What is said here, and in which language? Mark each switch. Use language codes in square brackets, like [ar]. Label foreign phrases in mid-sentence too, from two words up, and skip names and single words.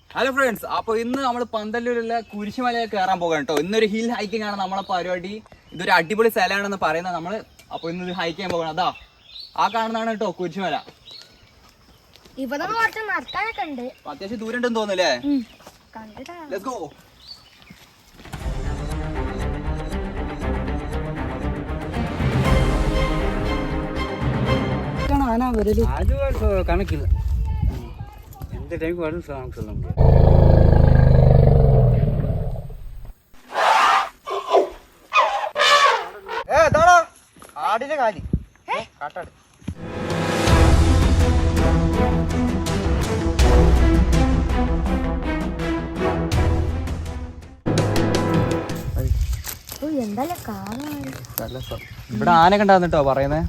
[ml] ഹലോ ഫ്രണ്ട്സ്, അപ്പോൾ ഇന്ന് നമ്മൾ പന്തല്ലൂരിലെ കുരിശുമലയിൽ കയറാൻ പോകാം കേട്ടോ. ഇന്നൊരു [en] hill hiking [ml] ആണ് നമ്മളെ പരിപാടി. ഇതൊരു അടിപൊളി സ്ഥലമാണെന്ന് പറയുന്നത് നമ്മൾ. അപ്പോൾ ഇന്ന് ഹൈക്ക് ചെയ്യാൻ പോകണം. അതാ ആ കാണുന്നതാണ് കേട്ടോ കുരിശുമല. ഇവിടെ നടക്കാനൊക്കെ ഉണ്ട്, അത്യാവശ്യം ദൂരം ഉണ്ടെന്ന് തോന്നുന്നല്ലേ. [en] let's go. [ta] அது கணக்கில்லை, எந்த டைமுக்கு வரும்னு சொல்ல முடியாது. [ml] ആടിന്റെ കാലി കാട്ടാട്. ഇവിടെ ആനൊക്കെ ഉണ്ടാവുന്ന കേട്ടോ പറയുന്നേ.